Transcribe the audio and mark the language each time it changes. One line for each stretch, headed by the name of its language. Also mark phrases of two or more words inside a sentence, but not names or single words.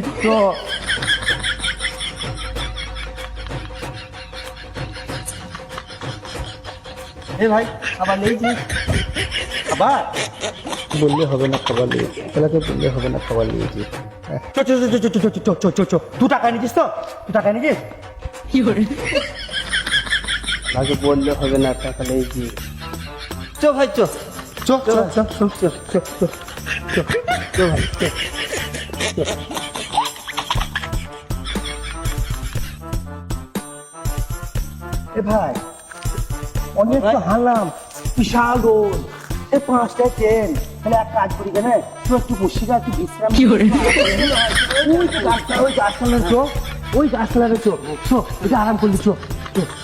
Bangla: তো এ ভাই, আবার নিয়েছি। আবার বললে হবে না, খাবার নিয়েছি। ছেলেকে বললে হবে না, খাবার নিয়েছি। চ চ চ চ চ চ চ চ চ। তুই টাকা নিয়েছিস তো? তুই টাকা নিয়েছিস? আগে বললে হবে না, টাকা নিয়েছি। চ ভাই চ চ চ চ চ চ চ চ চ ভাই চ। এ ভাই, অনেক তো হারলাম, বিশাল রোড, এই 5টায় ট্রেন। তাহলে এক কাজ করি কেন, তুই একটু বসে যা, একটু বিশ্রাম। ওই গাছতলায় চো, ওই গাছতলায় চো, চো এটা আরাম করলি, চো চো।